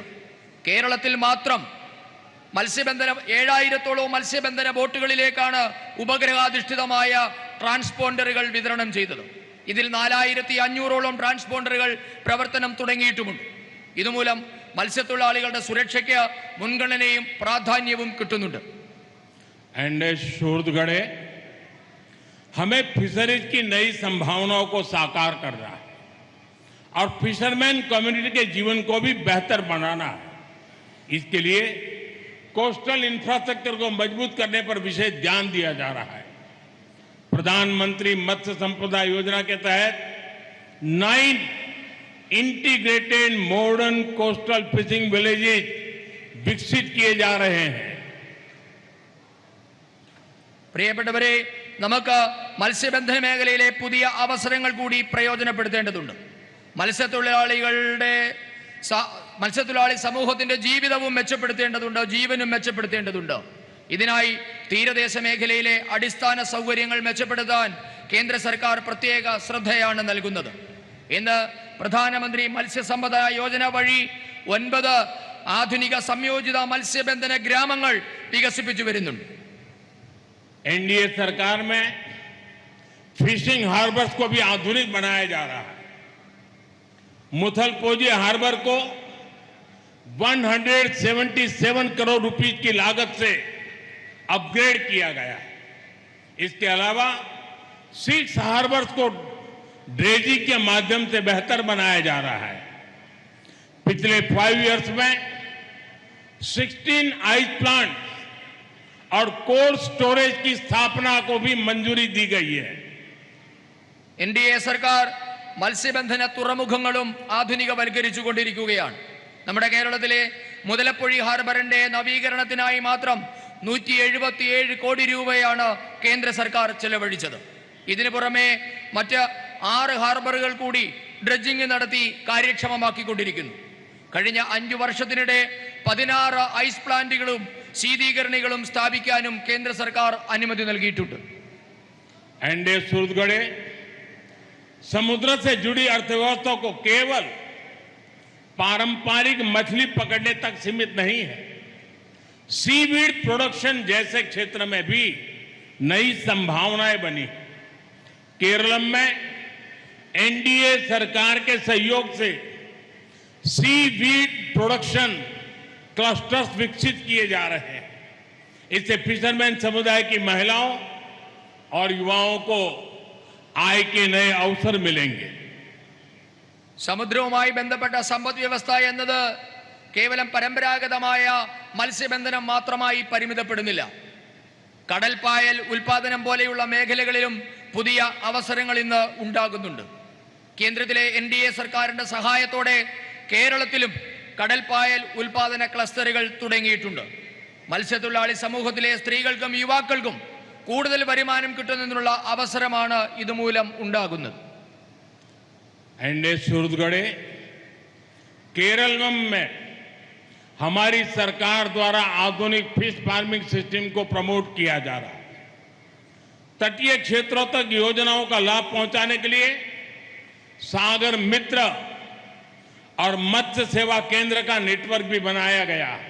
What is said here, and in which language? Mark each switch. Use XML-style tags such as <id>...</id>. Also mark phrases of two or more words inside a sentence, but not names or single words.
<ml>കേരളത്തിൽ മാത്രം 7,000-ഓളം മത്സ്യബന്ധന ബോട്ടുകളിലേക്കാണ് ഉപഗ്രഹാധിഷ്ഠിതമായ ട്രാൻസ്പോണ്ടറുകൾ വിതരണം ചെയ്തത്. ഇതിൽ 4,500-ഓളം ട്രാൻസ്പോണ്ടറുകൾ പ്രവർത്തനം തുടങ്ങിയിട്ടുമുണ്ട്. ഇതുമൂലം മത്സ്യത്തൊഴിലാളികളുടെ സുരക്ഷയ്ക്ക് മുൻഗണനയും പ്രാധാന്യവും കിട്ടുന്നുണ്ട്.</ml> <hi>एनडीए सूरजगढ़ हमें फिशरीज की नई संभावनाओं को साकार करना है और</hi> <en>fisherman community</en> <hi>के जीवन को भी बेहतर बनाना है. इसके लिए</hi> <en>coastal infrastructure</en> <hi>को मजबूत करने पर विशेष ध्यान दिया जा रहा है. प्रधानमंत्री मत्स्य संपदा योजना के तहत 9</hi> <en>integrated modern coastal fishing villages</en> <hi>विकसित किए जा रहे हैं.</hi> <ml>പ്രിയപ്പെട്ടവരെ, നമുക്ക് മത്സ്യബന്ധന മേഖലയിലെ പുതിയ അവസരങ്ങൾ കൂടി പ്രയോജനപ്പെടുത്തേണ്ടതുണ്ട്. മത്സ്യത്തൊഴിലാളി സമൂഹത്തിന്റെ ജീവിതവും മെച്ചപ്പെടുത്തേണ്ടതുണ്ട്, ജീവനും മെച്ചപ്പെടുത്തേണ്ടതുണ്ട്. ഇതിനായി തീരദേശ മേഖലയിലെ അടിസ്ഥാന സൗകര്യങ്ങൾ മെച്ചപ്പെടുത്താൻ കേന്ദ്ര സർക്കാർ പ്രത്യേക ശ്രദ്ധയാണ് നൽകുന്നത്. ഇന്ന് പ്രധാനമന്ത്രി മത്സ്യസമ്പദ യോജന വഴി 9 ആധുനിക സംയോജിത മത്സ്യബന്ധന ഗ്രാമങ്ങൾ വികസിപ്പിച്ചു വരുന്നുണ്ട്.</ml> <hi>एनडीए सरकार में</hi> <en>fishing harbours</en> <hi>को भी आधुनिक बनाया जा रहा है. मुथलपोजी हार्बर को 177 करोड़ रुपए की लागत से अपग्रेड किया गया है. इसके अलावा 6 हार्बर्स को ड्रेजिंग के माध्यम से बेहतर बनाया जा रहा है. पिछले 5 इयर्स में 16</hi> <en>ice plant</en> <hi>और</hi> <en>cold storage</en> <hi>की स्थापना को भी मंजूरी दी गई है.</hi> <ml>എൻഡിഎ സർക്കാർ മത്സ്യബന്ധന തുറമുഖങ്ങളും ആധുനികവൽക്കരിച്ചുകൊണ്ടിരിക്കുകയാണ്. നമ്മുടെ കേരളത്തിലെ മുതലപ്പൊഴി ഹാർബറിന്റെ നവീകരണത്തിനായി മാത്രം 177 കോടി രൂപയാണ് കേന്ദ്ര സർക്കാർ ചെലവഴിച്ചത്. ഇതിനു പുറമെ മറ്റ് 6 ഹാർബറുകൾ കൂടി ഡ്രഡ്ജിംഗ് നടത്തി കാര്യക്ഷമമാക്കിക്കൊണ്ടിരിക്കുന്നു. കഴിഞ്ഞ 5 വർഷത്തിനിടെ 16 ഐസ് പ്ലാന്റുകളും ശീതീകരണികളും സ്ഥാപിക്കാനും കേന്ദ്ര സർക്കാർ അനുമതി നൽകിയിട്ടുണ്ട്.</ml> <hi>एनडीए सूरजगढ़े समुद्र से जुड़ी अर्थव्यवस्था को केवल पारंपरिक मछली पकड़ने तक सीमित नहीं है.</hi> <en>seaweed production</en> <hi>जैसे क्षेत्र में भी नई संभावनाएं बनी. केरल में एनडीए सरकार के सहयोग से</hi> <en>seaweed production clusters</en> <hi>विकसित किए जा रहे हैं. इससे फिशरमैन समुदाय की महिलाओं और युवाओं को आय के नए अवसर मिलेंगे.</hi> <ml>സമുദ്രവുമായി ബന്ധപ്പെട്ട സമ്പദ് വ്യവസ്ഥ എന്നത് കേവലം പരമ്പരാഗതമായ മത്സ്യബന്ധനം മാത്രമായി പരിമിതപ്പെടുന്നില്ല. കടൽപ്പായൽ ഉൽപാദനം പോലെയുള്ള മേഖലകളിലും പുതിയ അവസരങ്ങൾ ഇന്ന് ഉണ്ടാകുന്നുണ്ട്. കേന്ദ്രത്തിലെ എൻഡിഎ സർക്കാരിന്റെ സഹായത്തോടെ കേരളത്തിലും കടൽപ്പായൽ ഉൽപാദന ക്ലസ്റ്ററുകൾ തുടങ്ങിയിട്ടുണ്ട്. മത്സ്യത്തൊഴിലാളി സമൂഹത്തിലെ സ്ത്രീകൾക്കും യുവാക്കൾക്കും കൂടുതൽ വരുമാനം കിട്ടുന്നതിനുള്ള അവസരമാണ് ഇതുമൂലം ഉണ്ടാകുന്നത്.</ml> <hi>एनडीए सूरजगढ़े केरल में हमारी सरकार द्वारा आधुनिक</hi> <en>fish farming system</en> <hi>को प्रमोट किया जा रहा है. तटीय क्षेत्रों तक योजनाओं का लाभ पहुंचाने के लिए सागर मित्र और मत्स्य सेवा केंद्र का नेटवर्क भी बनाया गया है.</hi>